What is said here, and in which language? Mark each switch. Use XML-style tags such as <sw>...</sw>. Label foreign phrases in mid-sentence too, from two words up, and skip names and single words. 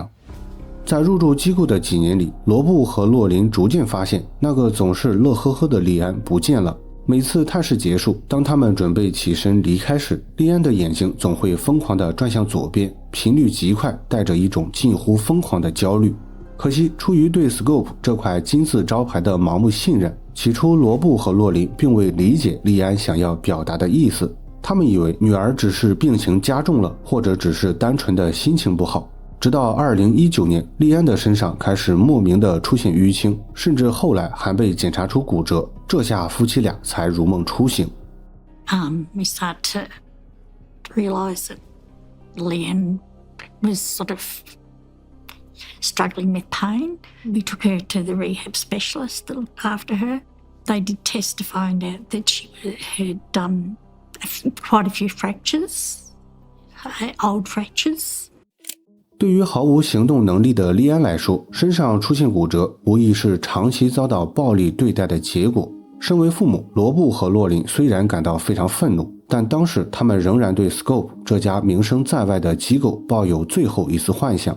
<zh>在入住機構的幾年裡，羅布和洛琳逐漸發現，那個總是樂呵呵的莉安不見了。每次探視結束，當他們準備起身離開時，莉安的眼睛總會瘋狂地轉向左邊，頻率極快，帶着一種近乎瘋狂的焦慮。可惜，出於對 Scope 這塊金字招牌的盲目信任，起初羅布和洛琳並未理解莉安想要表達的意思。他們以為女兒只是病情加重了，或者只是單純的心情不好。直到2019年，莉安的身上開始莫名的出現淤青，甚至後來還被檢查出骨折，這下夫妻倆才如夢初醒。</zh> <en>We started to realize that Leanne was sort of struggling with pain. We took her to the rehab specialist that looked after her. They did tests to find out that she had done quite a few fractures, old fractures.</en> <zh>对于毫無行動能力的莉安來說，身上出現骨折無疑是長期遭到暴力對待的結果。身為父母，羅布和洛琳雖然感到非常憤怒，但當時他們仍然對 Scope 這家名聲在外的機構抱有最後一絲幻想。</zh>